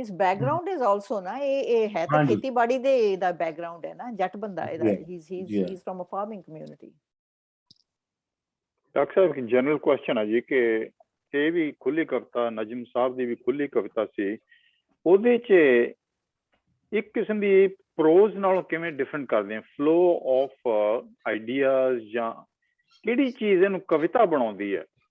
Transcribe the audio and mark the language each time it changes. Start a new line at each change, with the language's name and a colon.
English: His background is also
Punjabi: ਨਾ ਇਹ ਹੈ ਤਾਂ ਖੇਤੀਬਾੜੀ ਦੇ ਦਾ ਬੈਕਗ੍ਰਾਉਂਡ ਹੈ ਨਾ, ਜੱਟ ਬੰਦਾ ਇਹਦਾ।
English: He's from a farming community।
Punjabi: Doctor ਸਾਹਿਬ ਇੱਕ ਜਨਰਲ ਕੁਐਸਚਨ ਹੈ ਜੀ ਕਿ ਇਹ ਵੀ ਖੁੱਲੀ ਕਵਿਤਾ, ਨਜਮ ਸਾਹਿਬ ਦੀ ਵੀ ਖੁੱਲੀ ਕਵਿਤਾ ਸੀ, ਉਹਦੇ 'ਚ ਇੱਕ ਕਿਸਮ ਦੀ ਪ੍ਰੋਜ਼ ਨਾਲੋਂ ਕਿਵੇਂ ਡਿਫਰੈਂਟ ਕਰਦੇ ਆ?
English: flow of ideas
Punjabi: ਜਾਂ ਕਿਹੜੀ ਚੀਜ਼ ਇਹਨੂੰ ਕਵਿਤਾ ਬਣਾਉਂਦੀ ਹੈ?